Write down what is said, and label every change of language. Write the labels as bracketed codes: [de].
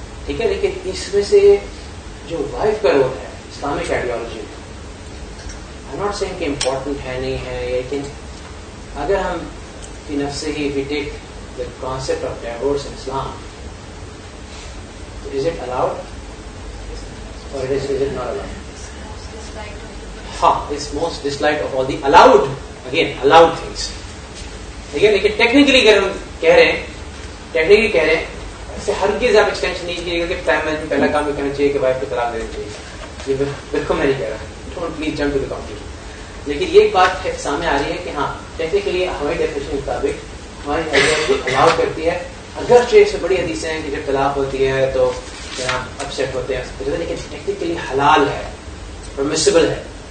[ur] ٹھیک ہے, لیکن اس میں سے جو وائف کا رول ہے اسلامک آئیڈیالوجی میں, [en] I'm not saying [ur] کہ امپورٹنٹ ہے نہیں ہے, لیکن اگر ہم فی نفسہ ہی [en] we take the concept of divorce in Islam, is it allowed or is it not allowed? ہاں, it's most disliked of all the allowed, again allowed things. [ur] ٹھیک ہے, لیکن ٹیکنیکلی اگر ہم کہہ رہے ہیں ایسے ہرگز آپ ایکسٹینشن نہیں کیجیے گا کہ پہلا کام یہ کرنا چاہیے کہ وائف کو طلاق دینا چاہیے. یہ بالکل میں نہیں کہہ رہا, [en] Don't please jump to the conclusion. [ur] لیکن یہ بات سامنے آ رہی ہے کہ ہاں ٹیکنیکلی ہماری ڈیفینیشن کے مطابق ہماری آئیڈیالوجی الاؤ کرتی ہے, اگرچہ اس میں بڑی حدیثیں ہیں کہ جب طلاق ہوتی ہے تو اپسیٹ ہوتے ہیں, لیکن ٹیکنیکلی حلال ہے, پرمیسیبل ہے.